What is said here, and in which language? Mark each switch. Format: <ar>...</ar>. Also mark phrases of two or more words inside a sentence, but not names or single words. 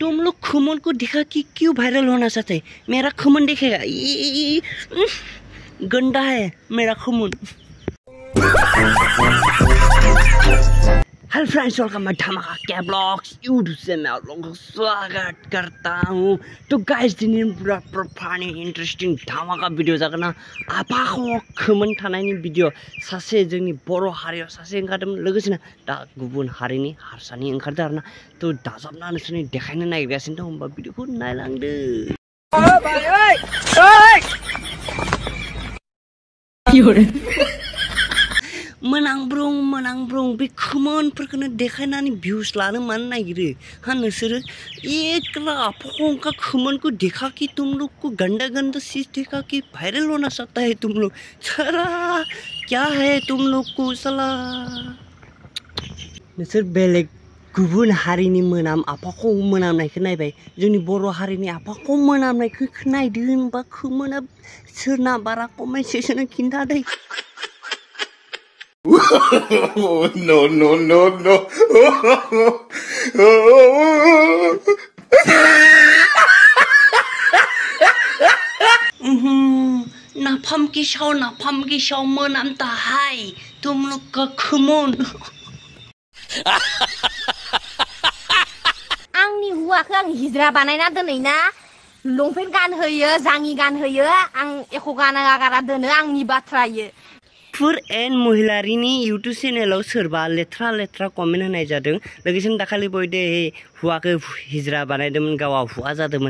<hi>तुम लोग खमन को दिखा कि क्यों वायरल होना चाहते हैं? मेरा खमन देखेगा, गंदा है मेरा खमन।</hi> <en>hello friends, welcome my</en> <hi>धमाका के ब्लॉग्स यूट्यूब से मैं आप लोगों को स्वागत करता हूँ।</hi> <brx>तो गाइस दिनै पूरा</brx> <en>funny interesting</en> <brx>धमाका भिडियो जागोन ना। आफाखौ खोमोन थानायनि भिडियो सासे जोंनि बर' हारियाव सासे ओंखारदोंमोन, लोगोसेनो दा गुबुन हारिनि हारसानि ओंखारदों आरोना। तो दाजाबना नोंसोरनि देखायनो नागिरगासिनो दं, होमबा भिडियोखौ नायलांदो। मोनांब्रुं बे खोमोनफोरखौनो देखायनानै भिउस लानो मानो नागिरो?</brx> <hi>हाँ नोंसोरो एकला आफाखौ खोमोन को देखा कि तुम लोग को गंदा गंदा चीज देखा कि वायरल होना चाहता है तुम लोग। साला क्या है तुम लोग को?</hi> <brx>साला नोंसोर बेलेग गुबुन हारिनि मोनाम आफाखौ मोनामनायखौ नायबाय, जोंनि बर' हारिनि आफाखौ मोनामनायखौ नायदो होनबा खोमोना सोरना बारा कमेन्ट सेक्सनाव खिन्थादो।</brx> <en>No.</en> <hi>नाफाम की शौ मोनामता है तुम लोग का खमोन।</hi> <brx>आंनि हुआखौ आं हिजरा बानायना दोनैना, लंपेन्ट गानहोयो, जाङि गानहोयो, आं एख' गाना दोनो, आंनि बाथ्रायो। फुर एन महिलारिनि यूट्यूब चेनेलाव सोरबा लेथ्रा कमेन्ट होनाय जादों, लोगोसेनो दाखालि बयदे हुआखौ हिजरा बानायदोंमोन, गावा हुआ जादोंमोन।</brx>